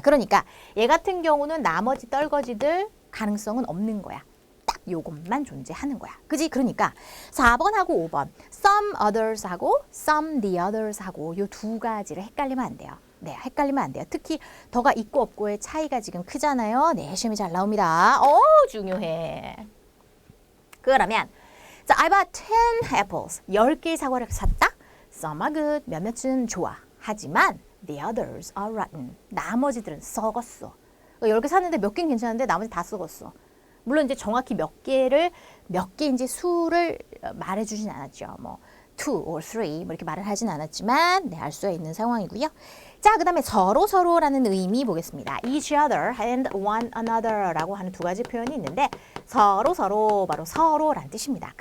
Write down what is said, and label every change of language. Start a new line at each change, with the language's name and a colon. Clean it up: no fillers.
Korean: 그러니까 얘 같은 경우는 나머지 떨거지들 가능성은 없는 거야. 딱 요것만 존재하는 거야. 그지? 그러니까 4번하고 5번 some others하고 some the others하고 요 두 가지를 헷갈리면 안 돼요. 네, 헷갈리면 안 돼요. 특히 더가 있고 없고의 차이가 지금 크잖아요. 네, 시험이 잘 나옵니다. 중요해. 그러면 자, I bought 10 apples. 10개의 사과를 샀다. Some are good. 몇몇은 좋아.
English: 하지만 the others are rotten.
Korean: 나머지들은 썩었어. 10개 샀는데 몇 개는 괜찮은데 나머지 다 썩었어. 물론 이제 정확히 몇 개인지 수를 말해주진 않았죠. 2 or 3 이렇게 말을 하진 않았지만 알 수가 있는 상황이고요. 자, 그 다음에 서로라는 의미 보겠습니다. each other and one another라고 하는 두 가지 표현이 있는데 서로 바로 서로란 뜻입니다.